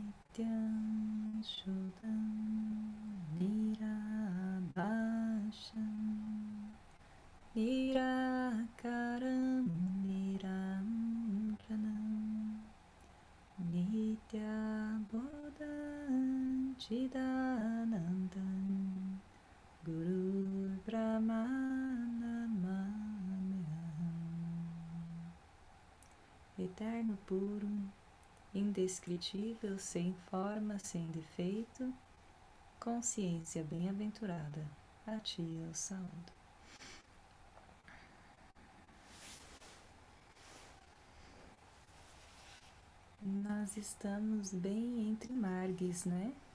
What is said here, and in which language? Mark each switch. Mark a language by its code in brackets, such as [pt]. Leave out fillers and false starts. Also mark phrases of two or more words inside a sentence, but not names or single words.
[sa] नित्यं शोधं निराभासं निराकारं निरञ्जनं नित्यबोधं चिदानन्दं गुरु ब्रह्म नमाम्यं. [pt] Eterno puro, indescritível, sem forma, sem defeito, consciência bem-aventurada, a ti eu saúdo. Nós estamos bem entre margues, né?